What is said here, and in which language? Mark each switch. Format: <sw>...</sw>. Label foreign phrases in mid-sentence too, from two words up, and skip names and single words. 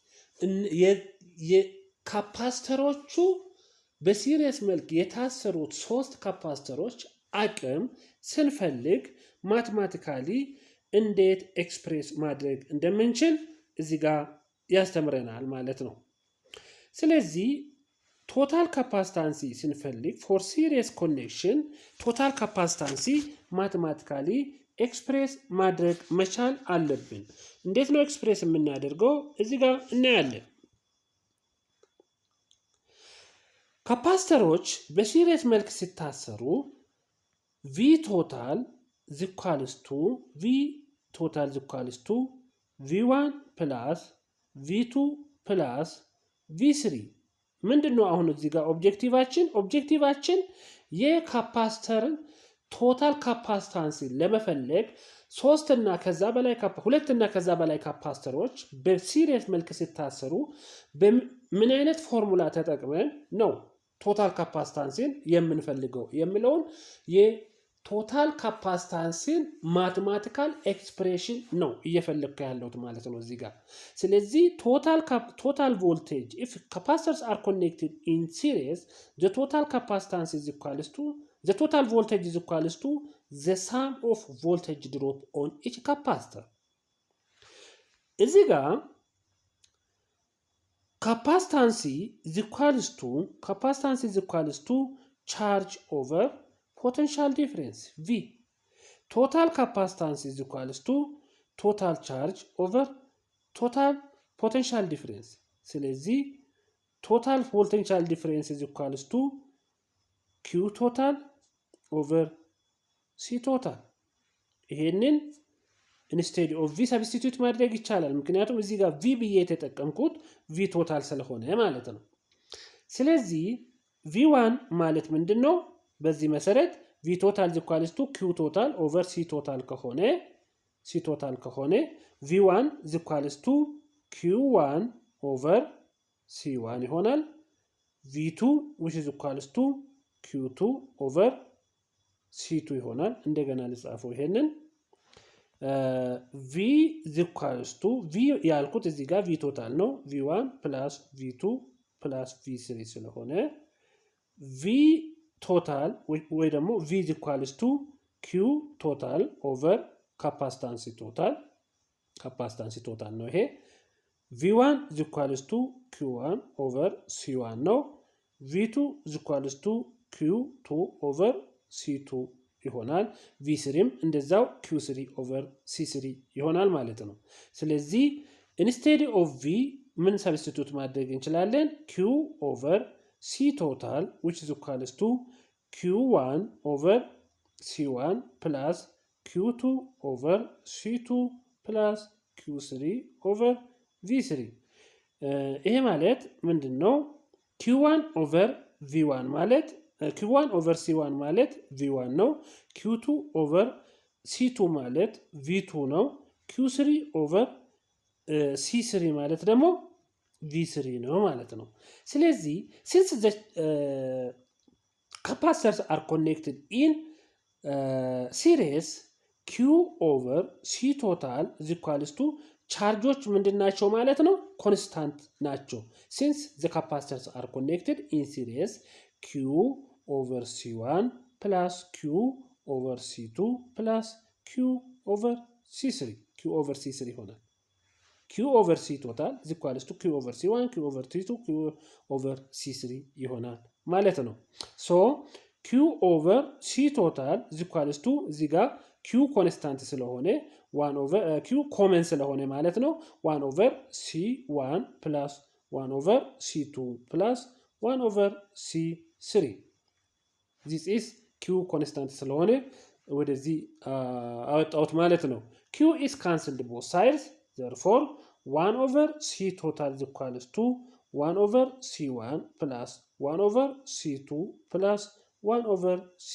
<am>የካፓሲተሮቹ በሲሪየስ መልክ የታሰሩት 3 ካፓሲተሮች አቅም ስንፈልግ ማቴማቲካሊ እንዴት ኤክስፕሬስ ማድረግ እንደምንችል እዚህ ጋር ያስተምረናል ማለት ነው። ስለዚህ</am> <en>total capacitance</en> <am>ስንፈልግ</am> <en>for series connection total capacitance</en> <am>ማቴማቲካሊ ኤክስፕሬስ ማድረግ መቻል አለብን። እንዴት ነው ኤክስፕሬስ የምናደርገው? እዚህ ጋር እናያለን። ካፓሲተሮች በሲሪየስ መልክ ሲታሰሩ</am> <en>V total is equals to V1 plus V2 plus V3</en> <am>ምንድነው? አሁን እዚህ ጋር ኦብጀክቲቫችን የካፓሲተርን ቶታል ካፓሲታንሲ ለመፈለግ 2 እና ከዛ በላይ ካፓሲተሮች በሲሪየስ መልክ ሲታሰሩ ምን አይነት ፎርሙላ ተጠቅመን ነው ቶታል ካፓሲታንሲን የምንፈልገው የሚለውን የቶታል ካፓሲታንሲን</am> <en>mathematical expression</en> <am>ነው እየፈለግኩ ያለሁት ማለት ነው እዚህ ጋር። ስለዚህ</am> <en>ቶታል ቮልቴጅ if capacitors are connected in series the total capacitance is equals to the total voltage is equals to the sum of voltage drop on each capacitor.</en> <am>እዚህ ጋር</am> <en>capacitance is equals to charge over potential difference V. Total capacitance is equals to total charge over total potential difference.</en> <am>ስለዚህ</am> <en>total potential difference is equals to Q total over C total.</en> <am>ይሄንን</am> <en>instead of V substitute</en> <am>ማድረግ ይቻላል። ምክንያቱም እዚህ ጋር ቪ ብዬ የተጠቀምኩት</am> <en>V total</en> <am>ስለሆነ ማለት ነው። ስለዚህ ቪ1 ማለት ምንድነው? በዚህ መሰረት</am> <en>V total equals to Q total over C total</en> <am>ከሆነ</am> <en>V1 equals to Q1 over C1</en> <am>ይሆናል።</am> <en>V2 which is equals to q2 over C2</en> <am>ይሆናል። እንደገና ልጻፈው ይሄንን</am> <en>V is equals to V</en> <am>ያልኩት እዚህ ጋር V ቶታል ነው።</am> <en>V1 plus V2 plus V3</en> <am>ስለሆነ V ቶታል ወይ ደግሞ</am> <en>V is equals to Q ቶታል over capacitance</en> <am>ቶታል ነው ይሄ።</am> <en>V1 is equals to Q1 over C1</en> <am>ነው።</am> <en>V2 is equals to Q2 over C2</en> <am>ይሆናል። V3ም እንደዛው</am> <en>Q3 over C3</en> <am>ይሆናል ማለት ነው። ስለዚህ</am> <en>instead of V</en> <am>ምን ሰብስቲቱት ማድረግ እንችላለን?</am> <en>Q over C total which is equals to Q1 over C1 plus Q2 over C2 plus Q3 over V3</en> <am>ይሄ ማለት ምንድነው?</am> <en>Q1 over V1</en> <am>ማለት</am> <en>Q1 over C1</en> <am>ማለት V1 ነው።</am> <en>Q2 over C2</en> <am>ማለት V2 ነው።</am> <en>Q3 over C3</en> <am>ማለት ደግሞ V3 ነው ማለት ነው። ስለዚህ</am> <en>since the capacitors are connected in series q over c total is equals to</en> <am>ቻርጆች ምንድናቸው ማለት ነው ኮንስታንት ናቸው</am> <en>since the capacitors are connected in series q over c1 plus q over c2 plus q over c3 q over c3</en> <am>ይሆናል</am> <en>q over c total is equals to q over c1 q over c2 q over c3</en> <am>ይሆናል ማለት ነው</am> <en>so q over c total is equals to</en> <am>እዚህ ጋር q ኮንስታንት ስለሆነ</am> <en>1 over</en> <am>q ኮመን ስለሆነ ማለት ነው</am> <en>1 over c1 plus 1 over c2 plus 1 over c3 this is</en> <am>q ኮንስታንት ስለሆነ ወደዚህ አወጣሁት ማለት ነው</am> <en>q is cancelled both sides therefore 1 over c total is equals to 1 over c1 plus 1 over c2 plus 1 over c.</en>